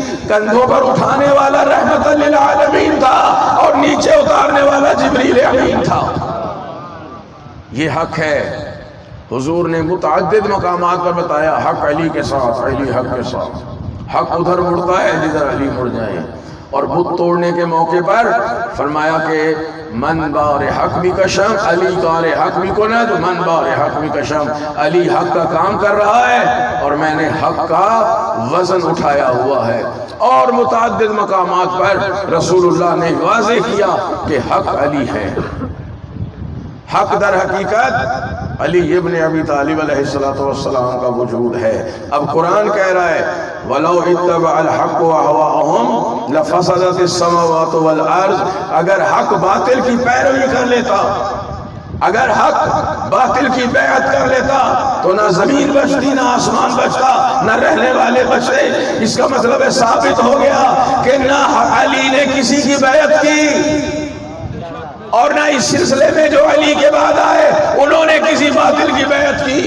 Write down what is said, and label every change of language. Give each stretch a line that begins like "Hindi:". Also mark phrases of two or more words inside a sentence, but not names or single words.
Urdu: کندھوں پر اٹھانے والا رحمت للعالمین تھا اور نیچے اتارنے والا جبریل امین تھا. یہ حق ہے. حضور نے متعدد مقامات پر بتایا حق علی کے ساتھ, علی حق کے ساتھ. حق ادھر مڑتا ہے جدھر علی مڑ جائے. اور بت توڑنے کے موقع پر فرمایا کہ
Persian: من بار حق بھی کشم علی کار حق بھی کند. من بار حق بھی کشم,
Urdu: علی حق کا کام کر رہا ہے اور میں نے حق کا وزن اٹھایا ہوا ہے. اور متعدد مقامات پر رسول اللہ نے واضح کیا کہ حق علی ہے. حق در حقیقت علی ابن ابی طالب علیہ السلام کا وجود ہے.
Arabic: اب قرآن کہہ رہا ہے وَلَوْ اتَّبَعَ الْحَقُّ وَأَهْوَاءَهُمْ لَفَسَدَتِ السَّمَاوَاتُ وَالْأَرْضِ.
Urdu: اگر حق باطل کی پیروی کر لیتا, اگر حق باطل کی بیعت کر لیتا تو نہ زمین بچتی, نہ آسمان بچتا, نہ رہنے والے بچتے. اس کا مطلب ہے ثابت ہو گیا کہ نہ علی نے کسی کی بیعت کی اور نہ اس سلسلے میں جو علی کے بعد آئے انہوں نے کسی باطل کی بیعت کی.